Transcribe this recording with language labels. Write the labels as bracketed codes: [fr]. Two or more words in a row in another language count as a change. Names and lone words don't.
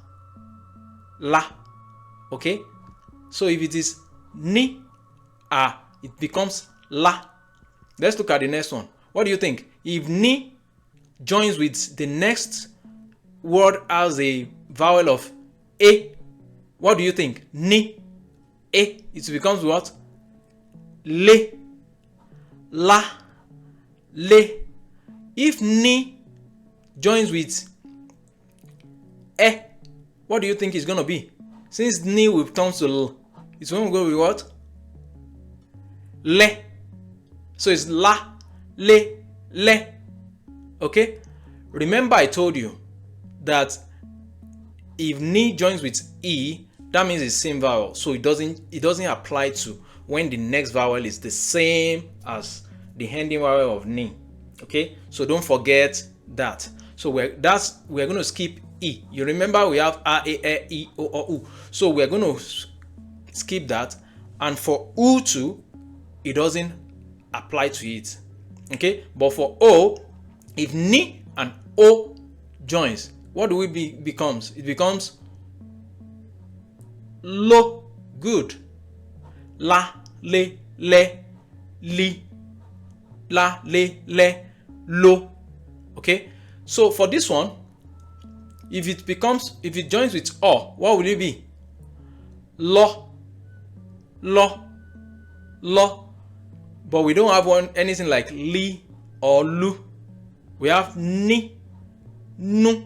[en] Okay, so if it is ni a, it becomes la. Let's look at the next one. What do you think? If ni joins with the next word as a vowel of a, what do you think? Ni, a, it becomes what? [yo] Le, la, le. [en] If ni joins with e, what do you think it's going to be? Since ni will turn to l, it's going to go with what? Le. So it's la, le, le. Okay? Remember I told you that if ni joins with e, that means it's same vowel. So it doesn't apply to when the next vowel is the same as the ending vowel of ni. Okay? So don't forget that. So we're going to skip e. You remember we have a, e, o, o, u. So we're going to skip that. And for u too, it doesn't apply to it. Okay? But for o, if ni and o joins, what do it becomes? It becomes lo. Good. [yo] La, le, li. La, le, lo. [en] Okay? So for this one, if it joins with o, what will it be? Lo. But we don't have anything like li or lu. We have ni, nu.